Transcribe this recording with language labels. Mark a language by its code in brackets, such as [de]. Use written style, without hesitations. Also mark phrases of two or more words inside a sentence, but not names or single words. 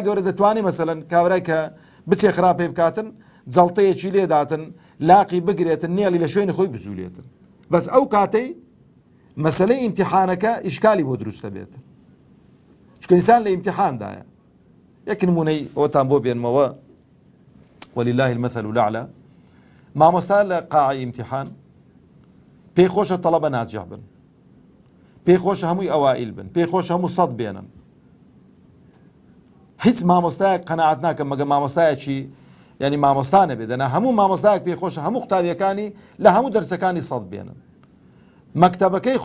[ckb] گەورە دەتوانێت مەسەلەن کابرای کە بچێ خراپێ بکاتن جەڵتەیەکی لێداتن لاقی بگرێتن نێڵی لە شوێنی خۆی بزولێتن بەس ئەو کاتەی مەسەلەی ئیمتیحانەکە ئیشکالی بۆ دروستە بێتن چونکە ئینسان لە ئیمتیحاندایە یەک نمونەی ئەوتان بۆ بێنمەوە [ar] ولله المثل الأعلى [ckb] مامۆستا لە قاعی ئیمتیحان پێی خۆشە تەڵەبە ناجح بن پێی خۆشە هەمووی ئەوائیل بن پێی خۆشە هەموو سەد بێنن هیچ مامۆستایەک قەناعەت ناکەم مەگە مامۆستایەکی یعنی مامۆستا نەبێت دەنا هەموو مامۆستایەک پێی خۆشە هەموو قوتابیەکانی لە هەموو دەرسەکانی سەد بێنن مەکتەبەکەی